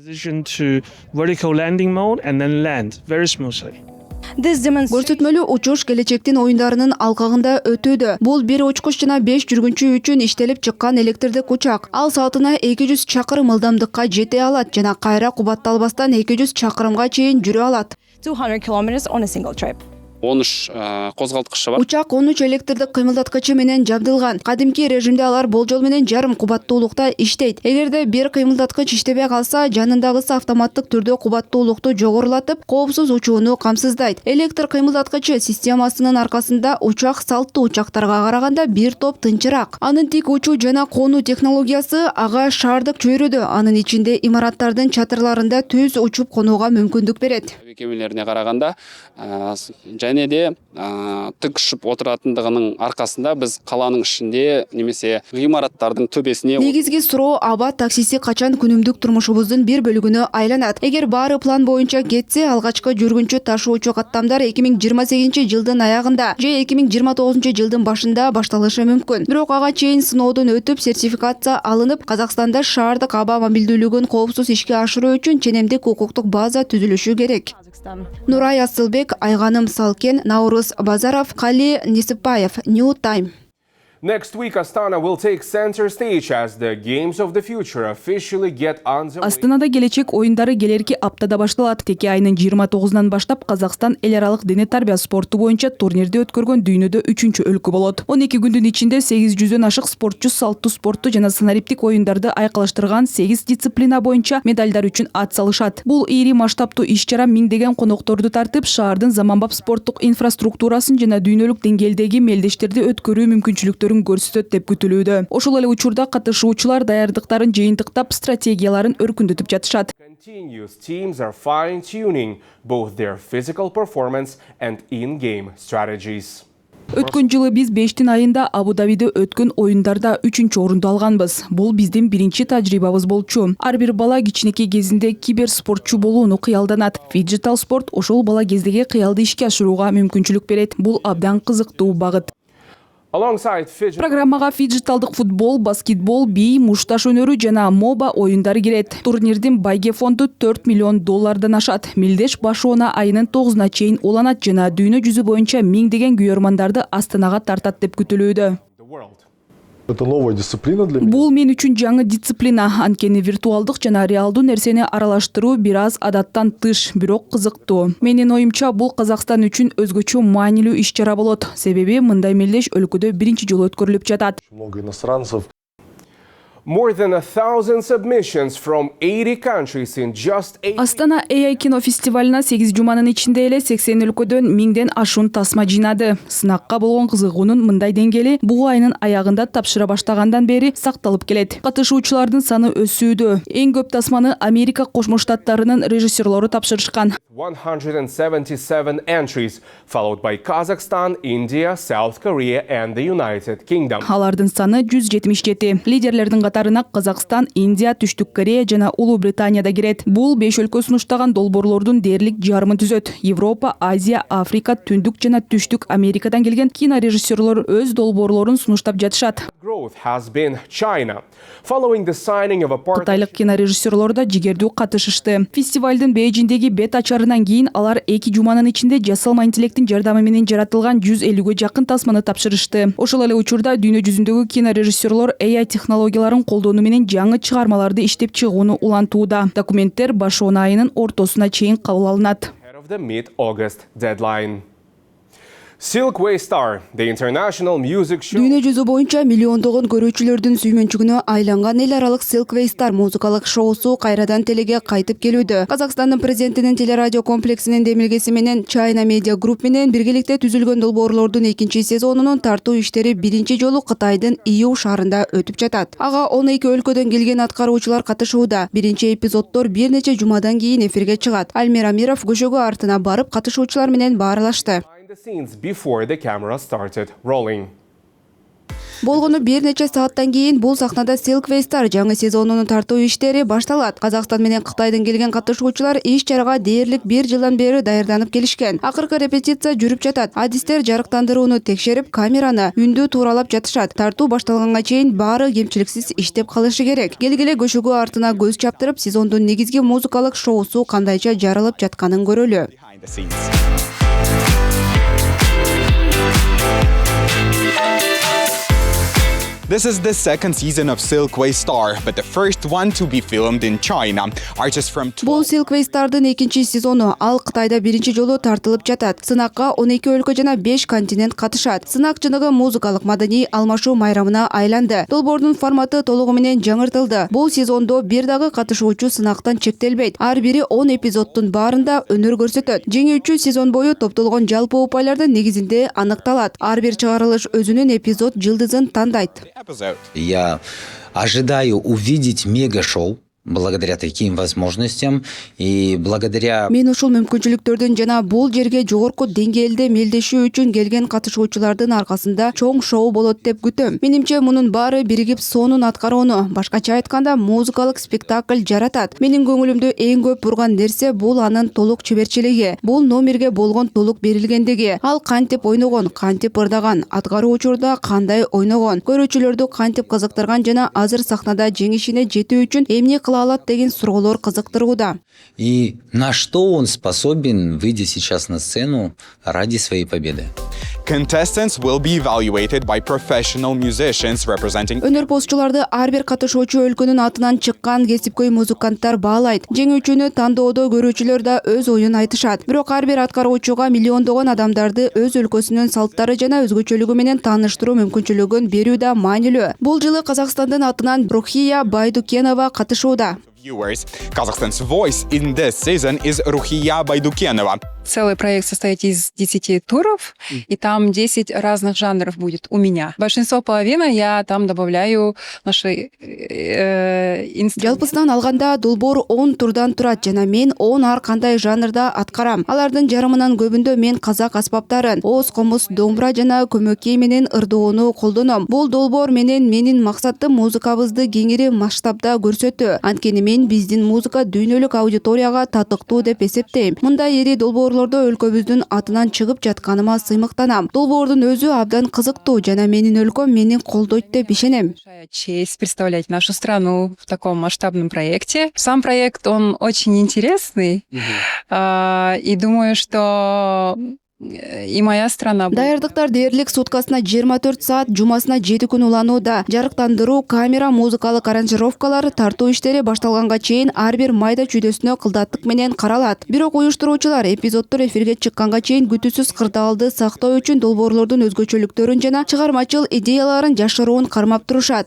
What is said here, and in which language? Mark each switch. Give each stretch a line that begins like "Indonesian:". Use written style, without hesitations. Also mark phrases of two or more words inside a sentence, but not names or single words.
Kyrgyz: Көрсөтмөлүү учуш келечектин оюндарынын алкагында өтүүдө. Бул бир учкуч жана 5 жүргүнчү үчүн иштелип чыккан электрдик учак. Ал саатына 200 чакырым ылдамдыкка жете алат жана кайра кубатталбастан 200 чакырымга чейин жүрө алат.
English: 200 kilometers on a single trip.
Kyrgyz: 13 козголткучу бар. Учак 13 электрдик кыймылдаткычы менен жабдылган. Кадимки режимде алар болжол менен жарым кубаттуулукта иштейт. Эгерде бир кыймылдаткыч иштебей калса, жанындагысы автоматтык түрдө кубаттуулукту жогорулатып, коопсуз учууну камсыздайт. Электр кыймылдаткычы системасынын аркасында учак салттуу учактарга караганда бир топ тынчыраак. Анын тик учуу жана конуу технологиясы ага шаардык чөйрөдө, анын ичинде имараттардын чатырларында түз учуп конууга мүмкүндүк берет.
Kazakh: Кемелерине караганда және де тік ұшып отыратындығының арқасында біз қаланың ішінде немесе ғимараттардың төбесіне.
Kyrgyz: Негизги суроо аба таксиси качан күнүмдүк турмушубуздун бир бөлүгүнө айланат. Эгер баары план боюнча кетсе, алгачкы жүргүнчү ташуучу каттамдар 2028-жылдын аягында же 2029-жылдын башында башталышы мүмкүн. Бирок ага чейин сыноодон өтүп, сертификация алынып, Казакстанда шаардык аба мобилдүүлүгүн коопсуз ишке ашыруу үчүн ченемдик укуктук база түзүлүшү керек. Нурай Асылбек, Айганым Салкен, Наурыз Базаров, Кали Несипбаев, New Time.
English: Next week, Astana will take center stage as the Games of the Future officially get underway.
Kyrgyz: Астанада келечек оюндары келерки аптада башталат. Теке айынын 29-нан баштап Казакстан эл аралык дене тарбия спорту боюнча турнирди өткөргөн дүйнөдө 3-чү өлкө болот. 12 күндүн ичинде 800дөн ашык спортчу салттуу спортту жана санариптик оюндарды айкалыштырган 8 дисциплина боюнча медалдар үчүн ат салышат. Бул ири масштабтуу иш-чара миңдеген конокторду тартып, шаардын заманбап спорттук инфраструктурасын жана дүйнөлүк деңгээлдеги мелдештерди өткөрүү мүмкүнчүлүктөрүн көрсөтөт деп күтүлүүдө. Ошол эле учурда катышуучулар даярдыктарын жыйынтыктап, стратегияларын өркүндөтүп жатышат.
English: Continuous teams are fine-tuning both their physical performance and in-game strategies.
Kyrgyz: Өткөн жылы биз 5 айында Абу-Дабиде өткөн оюндарда 3-чү орунду алганбыз. Бул биздин биринчи тажрыйбабыз болчу. Ар бир бала кичинекей кезинде киберспортчу болууну кыялданат. Фиджитал спорт ошол бала кездеги кыялды ишке ашырууга мүмкүнчүлүк берет. Бул абдан кызыктуу багыт.
English: Alongside fidget
Kyrgyz: Программага фиджиталдык футбол, баскетбол, бий, мушташ өнөрү жана моба оюндары кирет. Турнирдин байге фонду $4 миллион ашат. Мелдеш башоона айынын 9-на чейин уланат жана дүйнө жүзү боюнча миңдеген күйөрмандарды Астанага тартат деп күтүлүүдө.
Russian: Это новая дисциплина для меня.
Kyrgyz: Бул мен үчүн жаңы дисциплина. Анткени виртуалдык жана реалдуу нерсени аралаштыруу бир аз адаттан тыш, бирок кызыктуу. Менин оюмча, бул Казакстан үчүн өзгөчө маанилүү иш-чара болот. Себеби мындай мелдеш өлкөдө биринчи жолу өткөрүлүп жатат.
Russian: Много иностранцев.
English: more than 1,000 submissions from 80 countries in just 8
Kyrgyz: Астана AI кино фестивалына 8 жуманын ичинде эле 80 өлкөдөн 1000ден ашуун тасма жыйнады. Сынакка болгон кызыгуунун мындай деңгээли буга айынын аягында тапшыра баштагандан бери сакталып келет. Катышуучулардын саны өсүүдө. Эң көп тасманы Америка Кошмо Штаттарынын режиссерлору тапшырышкан.
English: 177 entries, followed by Kazakhstan, India, South Korea and the United Kingdom.
Kyrgyz: Алардын саны 177. Лидерлердин катарына Казакстан, Индия, Түштүк Корея жана Улуу Британия да кирет. Бул 5 өлкө сунуштаган долбоорлордун дээрлик жарымын түзөт. Европа, Азия, Африка, Түндүк жана Түштүк Америкадан келген кинорежиссерлор өз долбоорлорун сунуштап жатышат.
English: Growth has been China. Following the signing of a partnership.
Kyrgyz: Кытайлык кинорежиссерлор да жигердүү катышышты. Фестивалдын Бейжиңдеги бет ачарынан кийин алар 2 жуманын ичинде жасалма интеллекттин жардамы менен жаратылган 150ге жакын тасманы тапшырышты. Ошол эле учурда дүйнө жүзүндөгү кинорежиссерлор AI технологияларын колдонуу менен жаңы чыгармаларды иштеп чыгууну улантууда. Документтер башоон айынын ортосуна чейин кабыл алынат.
English: Ahead of the mid-August deadline. Silkway Star, the international music show.
Kyrgyz: Дүйнө жүзү боюнча миллиондогон көрүүчүлөрдүн сүймөнчүгүнө айланган эл аралык Silkway Star музыкалык шоусу кайрадан телеге кайтып келүүдө. Казакстандын президентинин телерадио комплексинин демилгеси менен China Media Group менен биргеликте түзүлгөн долбоорлордун 2 сезонунун тартуу иштери биринчи жолу Кытайдын Иу шаарында өтүп жатат. Ага 12 өлкөдөн келген аткаруучулар катышууда. Биринчи эпизоддор бир нече жумадан кийин эфирге чыгат. Альмир Амиров көшөгө артына барып катышуучулар менен баарлашты.
English: The scenes before the camera started rolling.
Kyrgyz: Болгону бир нече сааттан кийин бул сахнада Silkway Star жаңы сезонунун тартуу иштери башталат. Казакстан менен Кытайдын келген катышуучулар иш-чарага дээрлик 1 жылдан бери даярданып келишкен. Акыркы репетиция жүрүп жатат. Адистер жарыктандырууну текшерип, камераны үндүү тууралап жатышат. Тартуу башталганга чейин баары кемчиликсиз иштеп калышы керек. Келгиле көшөгө артына көз чаптырып, сезондун негизги музыкалык шоусу кандайча жарылып жатканын көрөлү.
English: This is the second season of Silkway Star, but the first one to be filmed in China. Artists from
Kyrgyz: Бул Silkway Star'дын 2 сезону. Ал Кытайда биринчи жолу тартылып жатат. Сынакка 12 өлкө жана 5 континент катышат. Сынак жыныгы музыкалык маданий алмашуу майрамына айланды. Долбоордун форматы толугу менен жаңыртылды. Бул сезондо бир дагы катышуучу сынактан чектелбейт. Ар бири 10 эпизоддун баарында өнөр көрсөтөт. Жеңүүчү сезон бою топтолгон жалпы упайлардын негизинде аныкталат. Ар бир чыгарылыш өзүнүн эпизод жылдызын тандайт.
Russian: Я ожидаю увидеть мега-шоу благодаря таким возможностям и благодаря...
Kyrgyz: Мен ушул мүмкүнчүлүктөрдүн жана бул жерге жогорку деңгээлде мелдешүү үчүн келген катышуучулардын аркасында чоң шоу болот деп күтөм. Менимче мунун баары биригип сонун аткарууну, башкача айтканда музыкалык спектакль жаратат. Менин көңүлүмдү эң көп бурган нерсе бул анын толук чеберчилиги. Бул номерге болгон толук берилгендиги. Ал кантип ойногон, кантип ырдаган, аткаруу учурда кандай ойногон, көрүүчүлөрдү кантип кызыктырган жана азыр сахнада жеңишине жетүү үчүн эмне алат деген суроолор кызыктырууда.
Russian: И на что он способен, выйдя сейчас на сцену ради своей победы.
English: Contestants will be evaluated by professional musicians representing
Kyrgyz: Өнөр постчуларды ар бир катышуучу өлкөнүн атынан чыккан кесипкөй музыканттар баалайт. Жеңүүчүнү тандоодо көрүүчүлөр да өз оюн айтышат. Бирок ар бир аткаруучуга миллиондогон адамдарды өз өлкөсүнүн салттары жана өзгөчөлүгү менен тааныштыруу мүмкүнчүлүгүн берүү да маанилүү. Бул жылы Казакстандын атынан Рухия Байдукенова катышууда.
English: viewers. Kazakhstan's voice in this season is Ruhiya Baydukenova.
Russian: Целый проект состоит из 10 туров, и там 10 разных жанров будет у меня. Большинство половины я там добавляю наши инструменты.
Kyrgyz: Жалпысынан алганда долбоор 10 турдан турат жана мен 10 ар кандай жанрда аткарам. Алардын жарымынан көбүндө мен казак аспаптарын, ооз комуз, домбура жана көмөкей менен ырдоону колдоном. Бул долбоор менен менин максатым музыкабызды кеңири масштабда көрсөтүү. Анткени мен биздин музыка дүйнөлүк аудиторияга татыктуу деп эсептейм. Мындай ири долбоорлордо өлкөбүздүн атынан чыгып жатканыма сыймыктанам. Долбоордун өзү абдан кызыктуу жана менин өлкөм мени колдойт деп ишенем.
Russian: Честь представлять нашу страну в таком масштабном проекте. Сам проект, он очень интересный, и думаю, что и моя страна.
Kyrgyz: Даярдыктар дээрлик суткасына 24 саат, жумасына 7 күн уланууда. Жарыктандыруу, камера, музыкалык аранжировкалар, тартуу иштери башталганга чейин ар бир майда чүйдөсүнө кылдаттык менен каралат. Бирок уюштуруучулар эпизоддор эфирге чыкканга чейин күтүүсүз кырдаалды сактоо үчүн долбоорлордун өзгөчөлүктөрүн жана чыгармачыл идеяларын жашыруун кармап турушат.